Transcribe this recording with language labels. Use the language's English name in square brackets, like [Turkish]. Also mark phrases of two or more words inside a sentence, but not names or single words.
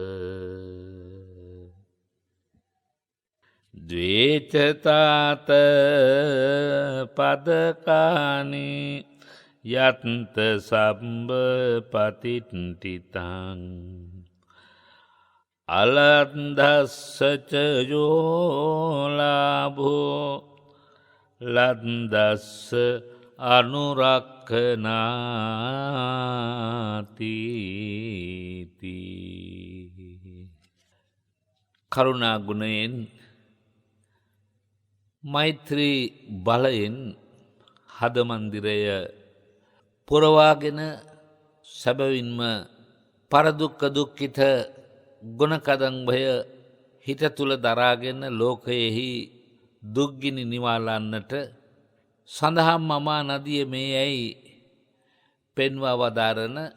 [Pali] ද්වේචතාත පදකානි යත්ත සම්බ පතිට්ඨිතං අලන්දස්සච යෝලාභෝ ලද්දස්ස අනුරක්ඛනාති. [Sinhala] කරුණා ගුණයෙන් මෛත්‍රී බලයෙන් හද මන්දිරය පුරවාගෙන සැබවින්ම පරදුක්ඛ දුක්ඛිත ගුණකදංභය හිත තුළ දරාගෙන ලෝකයෙහි දුක්ගිනි නිවාලන්නට සඳහම් මමා නදිය මේ යැයි පෙන්වා වදාරන